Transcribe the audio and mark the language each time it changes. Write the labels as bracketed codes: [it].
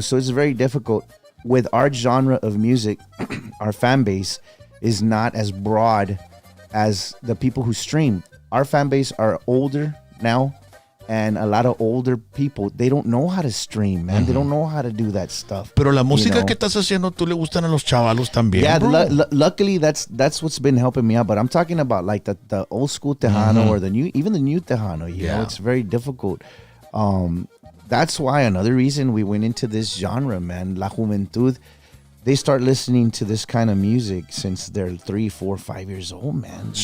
[en] So it's very difficult. With our genre of music, our fan base is not as broad as the people who stream. Our fan base are older now, and a lot of older people, they don't know how to stream, man. They don't know how to do that stuff. [es] Pero la música que estás haciendo, tú le gustan a los chavalos también, [en] yeah, bro. Luckily, that's what's been helping me out. But I'm talking about like the old school Tejano or even the new Tejano. You know, it's very difficult. That's why another reason we went into this genre, man. [es] La Juventud, [en] they start listening to this kind of music since they're 3, 4, 5 years old, man.